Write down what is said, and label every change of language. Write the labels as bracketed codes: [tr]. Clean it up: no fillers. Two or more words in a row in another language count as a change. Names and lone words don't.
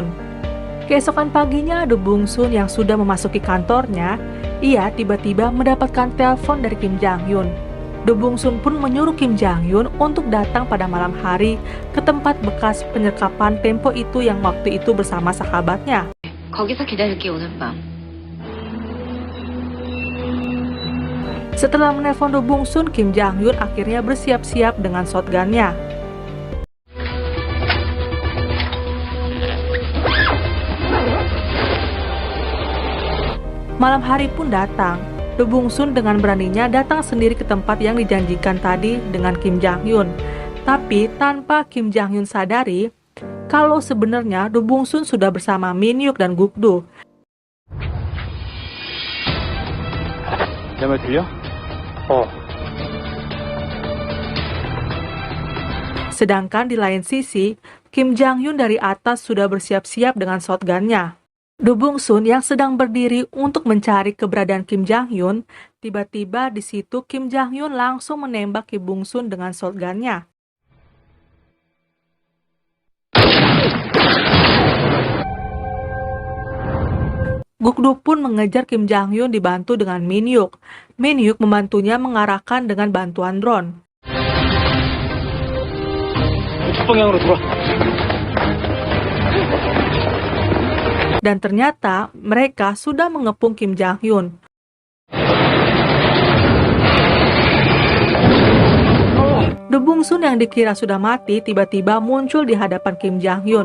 [id] Keesokan paginya, The Bungsun yang sudah memasuki kantornya, ia tiba-tiba mendapatkan telepon dari Kim Jang Hyun. The Bungsun pun menyuruh Kim Jang Hyun untuk datang pada malam hari ke tempat bekas penyergapan Tempo itu yang waktu itu bersama sahabatnya. [ko] 거기서 기다릴게 오늘 밤. [id] Setelah menelpon The Bungsun, Kim Jang Hyun akhirnya bersiap-siap dengan shotgunnya. Malam hari pun datang. The Bungsun dengan beraninya datang sendiri ke tempat yang dijanjikan tadi dengan Kim Jang Hyun. Tapi tanpa Kim Jang Hyun sadari kalau sebenarnya The Bungsun sudah bersama Min Hyuk dan Gukdu. [ko] 내 말 들려? [id] Sedangkan di lain sisi, Kim Jang Hyun dari atas sudah bersiap-siap dengan shotgunnya. Do Bung-sun yang sedang berdiri untuk mencari keberadaan Kim Jang-hyun, tiba-tiba di situ Kim Jang-hyun langsung menembak Ki Bung-sun dengan shotgun-nya. Guk-do pun mengejar Kim Jang-hyun dibantu dengan Min-hyuk. Min-hyuk membantunya mengarahkan dengan bantuan drone. [ko] 방향으로 돌아. [id] Dan ternyata mereka sudah mengepung Kim Jang-hyun. Do Bung-sun yang dikira sudah mati tiba-tiba muncul di hadapan Kim Jang-hyun.